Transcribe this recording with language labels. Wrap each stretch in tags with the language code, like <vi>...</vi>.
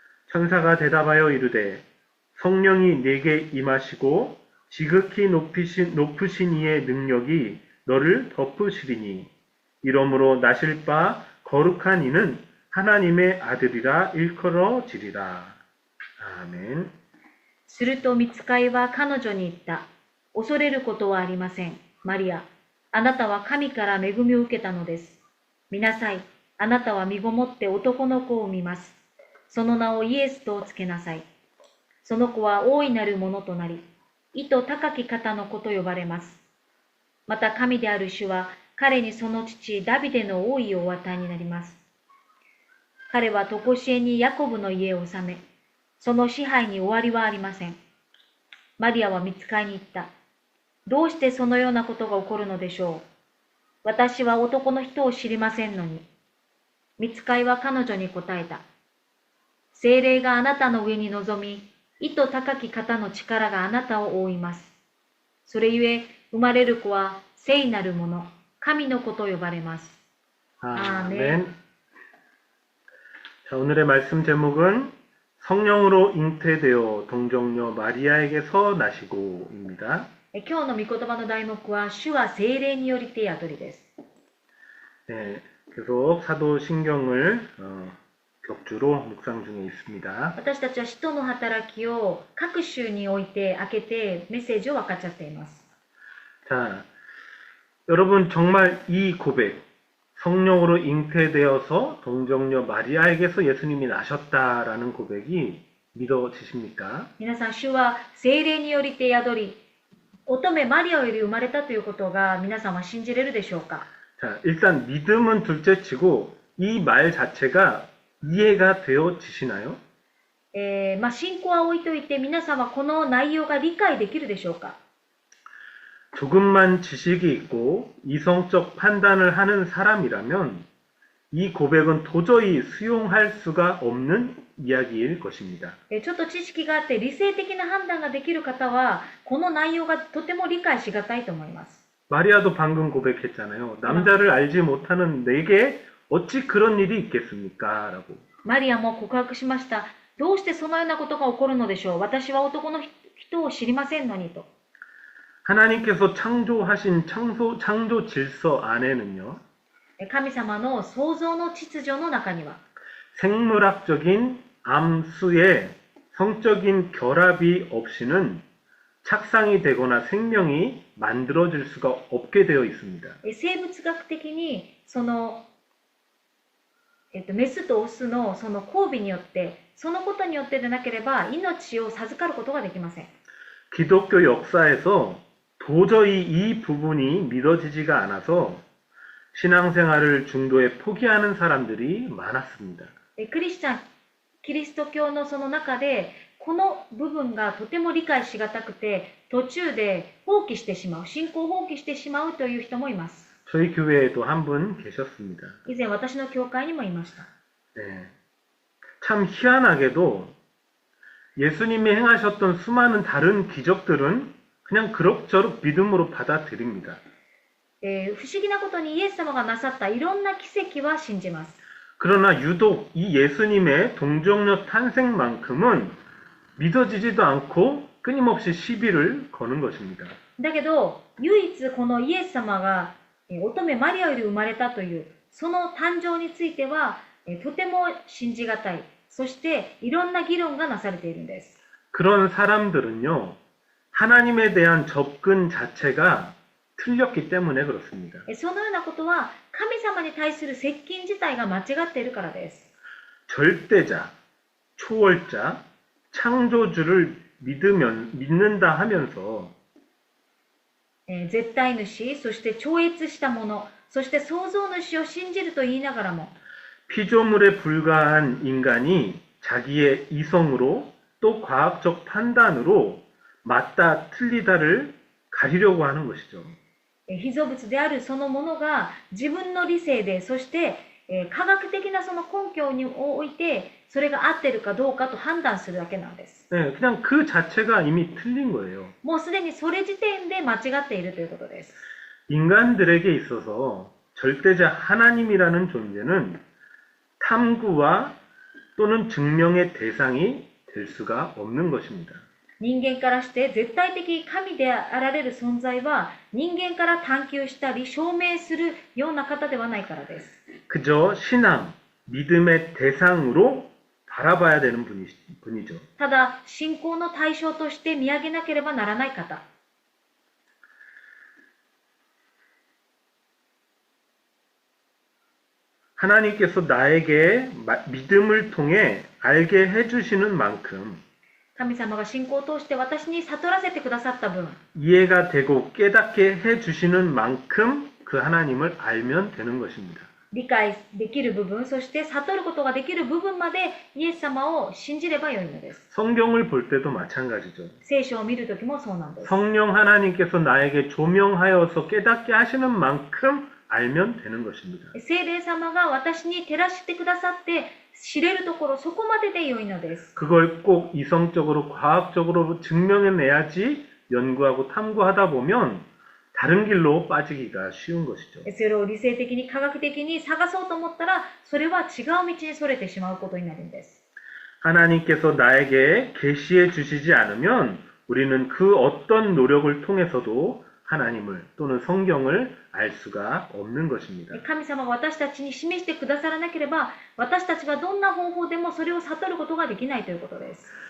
<ko>천사가 대답하여 이르되 성령이 네게 임하시고 지극히 높으신 이의 능력이 너를 덮으시리니 이러므로 나실 바 거룩한 이는 하나님의 아들이라 일컬어지리라. 아멘.</ko> <ja>すると御使いは彼女に言った。恐れることはありません。マリア、あなたは神から恵みを受けたのです。見なさい。あなたは身ごもって男の子を産みます。その名をイエスとつけなさい。その子は大いなるものとなり、意図高き方の子と呼ばれます。また神である主は彼にその父ダビデの王位をお与えになります。彼は常しえにヤコブの家を治め、その支配に終わりはありません。マリアは御使いに言った。どうしてそのようなことが起こるのでしょう。私は男の人を知りませんのに。御使いは彼女に答えた。聖霊があなたの上に臨み、意図高き方の力があなたを覆います。それゆえ、生まれる子は聖なるもの、神の子と呼ばれます。</ja> <ko>아멘. 자, 오늘의 말씀 제목은 성령으로 잉태되어 동정녀 마리아에게서 나시고입니다.</ko> <ja>今日の御言葉の題目は、主は聖霊によりて宿りです。</ja> <ko>네, 계속 사도신경을 격주로 묵상 중에 있습니다.</ko> <ja>私たちは使徒の働きを各週において開けてメッセージを分かっちゃっています。</ja> <ko>자, 여러분 정말 이 고백, 성령으로 잉태되어서 동정녀 마리아에게서 예수님이 나셨다라는 고백이 믿어지십니까?</ko> <ja>皆さん、主は聖霊によりて宿り、乙女マリアより生まれたということが皆さんは信じれるでしょうか。</ja> <ko>자, 일단 믿음은 둘째치고 이 말 자체가 이해가 되어지시나요?</ko> <ja>信仰は置いといて皆さんはこの内容が理解できるでしょうか。</ja> <ko>조금만 지식이 있고 이성적 판단을 하는 사람이라면 이 고백은 도저히 수용할 수가 없는 이야기일 것입니다.</ko> <ja>ちょっと知識があって理性的な判断ができる方はこの内容がとても理解しがたいと思います。</ja> <ko>마리아도 방금 고백했잖아요. 남자를 알지 못하는 내게 어찌 그런 일이 있겠습니까? 라고.</ko> <ja>マリアも告白しました。どうしてそのようなことが起こるのでしょう。私は男の人を知りませんのにと。</ja> <ko>하나님께서 창조하신 창조 질서 안에는요.</ko> <ja>神様の創造の秩序の中には</ja> <ko>생물학적인 암수의 성적인 결합이 없이는 착상이 되거나 생명이 만들어질 수가 없게 되어 있습니다.</ko> <ja>生物学的にその、メスとオスのその交尾によってそのことによってでなければ命を授かることができません。</ja> <ko>기독교 역사에서 도저히 이 부분이 믿어지지가 않아서 신앙생활을 중도에 포기하는 사람들이 많았습니다.</ko> <ja>キリスト教のその中でこの部分がとても理解しがたくて途中で放棄してしまう、信仰を放棄してしまうという人もいます。</ja> <ko>저희 교회에도 한 분 계셨습니다.</ko> <ja>以前私の教会にもいました。</ja> <ko>네. 참 희한하게도 예수님이 행하셨던 수많은 다른 기적들은 그냥 그럭저럭 믿음으로 받아들입니다.</ko> <ja>不思議なことにイエス様がなさったいろんな奇跡は信じます。</ja> <ko>그러나 유독 이 예수님의 동정녀 탄생만큼은 믿어지지도 않고 끊임없이 시비를 거는 것입니다.</ko> <ja>だけど唯一このイエス様が乙女マリアより生まれたというその誕生についてはとても信じがたい。そしていろんな議論がなされているんです。</ja> <ko>그런 사람들은요. 하나님에 대한 접근 자체가 틀렸기 때문에 그렇습니다.</ko> <ja>そのようなことは神様に対する接近自体が間違っているからです。</ja> <ko>절대자, 초월자, 창조주를 믿는다 하면서</ko> <ja>絶対主、そして超越したもの、そして創造主を信じると言いながらも、</ja> <ko>피조물에 불과한 인간이 자기의 이성으로 또 과학적 판단으로 맞다 틀리다를 가리려고 하는 것이죠.</ko> <ja>被造物であるそのものが自分の理性で、そして科学的なその根拠においてそれが合ってるかどうかと判断するだけなんです。</ja> <ko>네, 그냥 그 자체가 이미 틀린 거예요.</ko> <ja>もうすでにそれ時点で間違っているということです。</ja> <ko>인간들에게 있어서 절대자 하나님이라는 존재는 탐구와 또는 증명의 대상이 될 수가 없는 것입니다.</ko> <ja>人間からして絶対的神であられる存在は人間から探求したり証明するような方ではないからです。</ja> <ko>그저 신앙, 믿음의 대상으로 바라봐야 되는 분이죠.</ko> <ja>ただ信仰の対象として見上げなければならない方。</ja> <ko>하나님께서 나에게 믿음을 통해 알게 해주시는 만큼</ko> <ja>神様が信仰を通して私に悟らせてくださった分、</ja> <ko>이해가 되고 깨닫게 해주시는 만큼 그 하나님을 알면 되는 것입니다.</ko> <ja>理解できる部分、そして悟ることができる部分までイエス様を信じればよいのです。</ja> <ko>성경을 볼 때도 마찬가지죠.</ko> <ja>聖書を見るときもそうなんです。</ja> <ko>성령 하나님께서 나에게 조명하여서 깨닫게 하시는 만큼 알면 되는 것입니다.</ko> <ja>聖霊様が私に照らしてくださって知れるところそこまででよいのです。</ja> <ko>그걸 꼭 이성적으로 과학적으로 증명해내야지 연구하고 탐구하다 보면 다른 길로 빠지기가 쉬운 것이죠.</ko> <ja>それを理性的に科学的に探そうと思ったらそれは違う道にそれてしまうことになるんです。</ja> <ko>하나님께서 나에게 계시해 주시지 않으면 우리는 그 어떤 노력을 통해서도 하나님을 또는 성경을 알 수가 없는 것입니다.</ko> <ja>神様が私たちに示してくださらなければ私たちはどんな方法でもそれを悟ることができないということです。</ja>